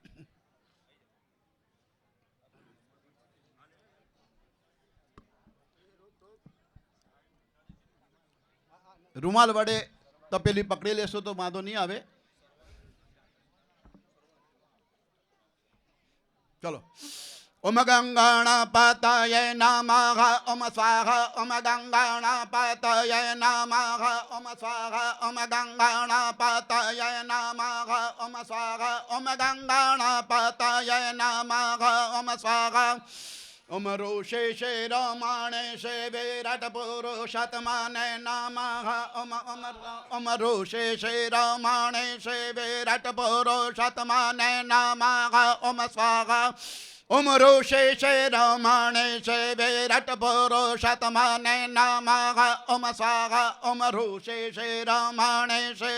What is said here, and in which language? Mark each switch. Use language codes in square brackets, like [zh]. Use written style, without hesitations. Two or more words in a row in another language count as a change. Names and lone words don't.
[gu] રૂમાલ વડે તપેલી પકડી લેશો તો વાંધો નહીં આવે. ચલો. [sa] ओम गंगणपतये नमः ओम स्वाहा ओम गंगणपतये नमः ओम स्वाहा ओम गंगणपतये नमः ओम स्वाहा ओम गंगणपतये नमः ओम स्वाहा ओम रोषे रमणे शे विराट पुरुषात्मने नमः ओम ओम ओम रोषे रमणे शे विराट पुरुषात्मने नमः ओम स्वाहा ओम रोषे रमणे शे विराट पुरुषात्मने नमः ओम स्वाहा ओम रोषे रमणे शे